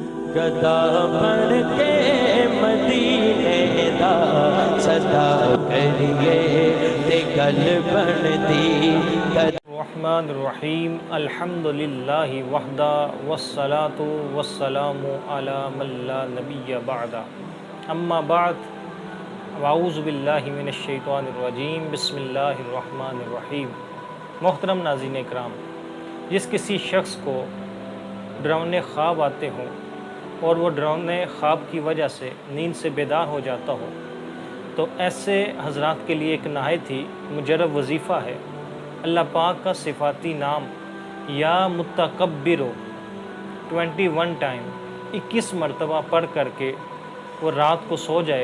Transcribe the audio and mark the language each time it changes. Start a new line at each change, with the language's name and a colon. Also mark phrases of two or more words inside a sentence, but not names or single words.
Punjabi: گدا بن کے مدینے دا صدا کریے تے گل بن دی
Arabic: الرحمن الرحیم الحمد للہ وحدہ والصلاة والسلام علی من لا نبی بعد اما بعد واعوذ باللہ من الشیطان الرجیم بسم اللہ الرحمن الرحیم۔
Urdu: محترم ناظرین اکرام، جس کسی شخص کو ڈراؤنے خواب آتے ہوں اور وہ ڈراؤنے خواب کی وجہ سے نیند سے بیدار ہو جاتا ہو تو ایسے حضرات کے لیے ایک نہایت ہی مجرب وظیفہ ہے اللہ پاک کا صفاتی نام
Arabic: یا متکبرو
Urdu: 21 ٹائم 21 مرتبہ پڑھ کر کے وہ رات کو سو جائے۔